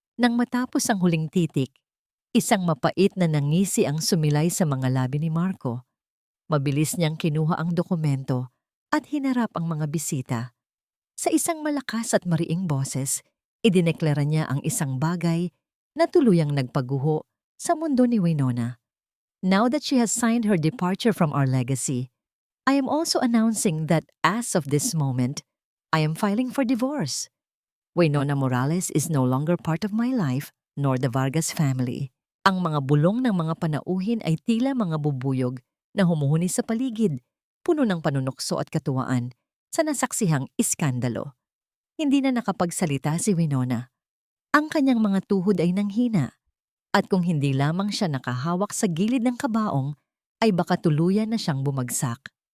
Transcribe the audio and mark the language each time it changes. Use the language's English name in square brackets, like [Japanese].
[Filipino] Nang matapos ang huling titik, isang mapait na nangisi ang sumilay sa mga labi ni Marco. Mabilis niyang kinuha ang dokumento at hinarap ang mga bisita. Sa isang malakas at mariing boses, idineklara niya ang isang bagay na tuluyang nagpaguho sa mundo ni Winona. [English] Now that she has signed her departure from our legacy, I am also announcing that as of this moment, I am filing for divorce. Winona Morales is no longer part of my life nor the Vargas family. [Filipino] Ang mga bulong ng mga panauhin ay tila mga bubuyog na humuhuni sa paligid, puno ng panunukso at katuwaan sa nasaksihang iskandalo. Hindi na nakapagsalita si Winona. Ang kanyang mga tuhod ay nanghina, at kung hindi lamang siya nakahawak sa gilid ng kabaong, ay baka tuluyan na siyang bumagsak.